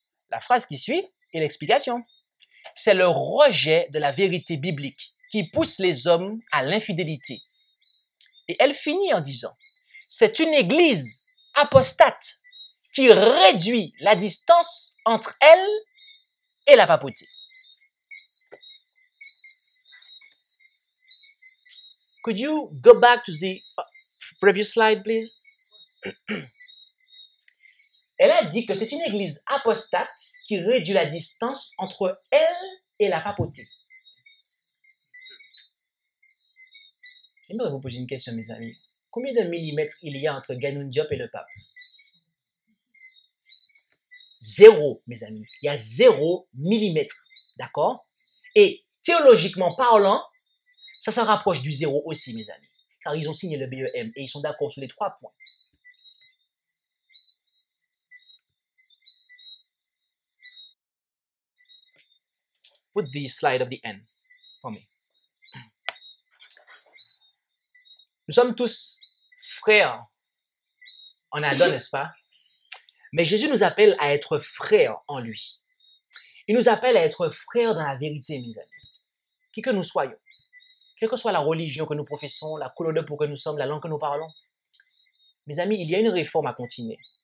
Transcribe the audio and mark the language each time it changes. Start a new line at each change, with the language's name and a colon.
French: La phrase qui suit est l'explication. C'est le rejet de la vérité biblique qui pousse les hommes à l'infidélité. Et elle finit en disant, c'est une église apostate qui réduit la distance entre elle et la papauté.
English: Could you go back to the previous slide, please?
French: Elle a dit que c'est une église apostate qui réduit la distance entre elle et la papauté. J'aimerais vous poser une question, mes amis. Combien de millimètres il y a entre Ganoun Diop et le pape? 0, mes amis. Il y a 0 millimètre. D'accord? Et théologiquement parlant, ça se rapproche du 0 aussi, mes amis. Car ils ont signé le BEM et ils sont d'accord sur les 3 points.
English: Put the slide of the end for me.
French: Nous sommes tous frères en Adam, n'est-ce pas? Mais Jésus nous appelle à être frères en lui. Il nous appelle à être frères dans la vérité, mes amis. Qui que nous soyons, quelle que soit la religion que nous professons, la couleur de peau que nous sommes, la langue que nous parlons, mes amis, il y a une réforme à continuer.